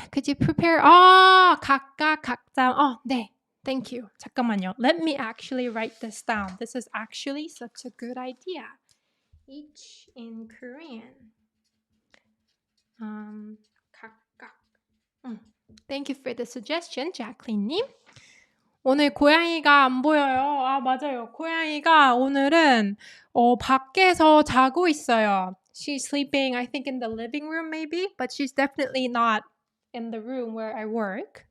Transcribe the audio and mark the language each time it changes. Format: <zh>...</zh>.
<en>Could you prepare?</en> <ko>각각 각자. 네.</ko> <en>Thank you.</en> <ko>잠깐만요.</ko> <en>Let me actually write this down. This is actually such a good idea. Each in Korean.</en> <ko>각각.</ko> <en>Thank you for the suggestion, Jacqueline님.</en> <ko>오늘 고양이가 안 보여요. 아, 맞아요. 고양이가 오늘은 밖에서 자고 있어요.</ko> <en>She's sleeping, I think, in the living room maybe, but she's definitely not in the room where I work.</en>